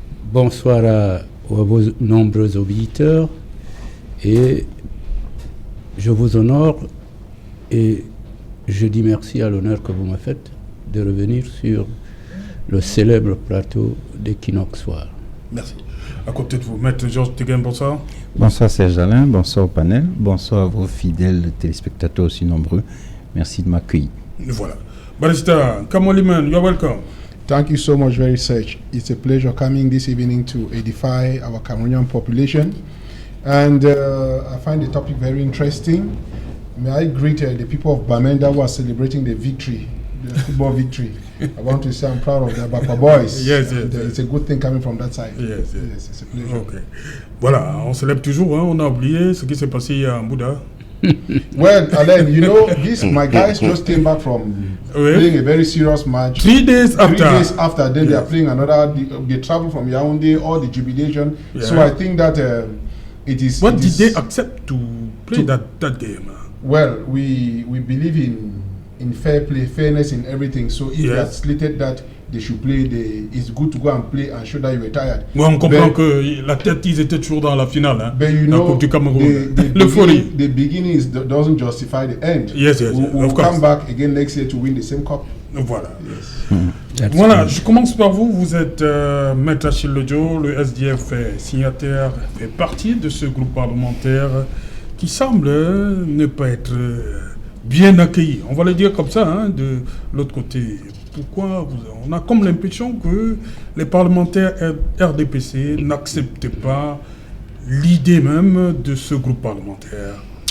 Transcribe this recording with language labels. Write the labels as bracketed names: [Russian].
[French] Bonsoir à vos nombreux auditeurs et je vous honore et je dis merci à l'honneur que vous me faites de revenir sur le célèbre plateau d'Equinox Soir. Merci. À côté de vous, Maître Georges Teguen, bonsoir. Bonsoir Serge Alain, bonsoir au panel, bonsoir à vos fidèles téléspectateurs aussi nombreux. Merci de m'accueillir. Voilà. [English] Barista Kamoliman, you're welcome. Thank you so much, very much. It's a pleasure coming this evening to edify our Cameroonian population. And I find the topic very interesting. May I greet the people of Bamenda who are celebrating the victory, the football victory. I want to say I'm proud of the Bapa boys. Yes. It's a good thing coming from that side. Yes, it's a pleasure. Okay. [French] Voilà, on célèbre toujours, hein, on a oublié ce qui s'est passé à Mbouda. [English] Well, Alain, you know, my guys just came back from playing a very serious match. 3 days after. 3 days after, then they are playing another. They travel from Yaoundé, all the jubilation. Yeah. So I think that it is. Did they accept to play that game? Well, we believe in in fair play, fairness in everything. So if they had slated that they should play, it's good to go and play and show that you were tired. [French] Oui, on comprend que la tête, ils étaient toujours dans la finale. Hein, [English] but you [French] la [English] know, [French] Coupe du Cameroun. L'euphorie. [English] The beginning doesn't justify the end. Yes, We'll come back again next year to win the same cup. [French] Voilà. [English] Yes. [French] Voilà, je commence par vous. Vous êtes Maître Achille Lodjo, le SDF est signataire, fait partie de ce groupe parlementaire qui semble ne pas être bien accueilli. On va le dire comme ça, hein, de l'autre côté. Pourquoi on a comme l'impression que les parlementaires RDPC n'acceptent pas l'idée même de ce groupe parlementaire.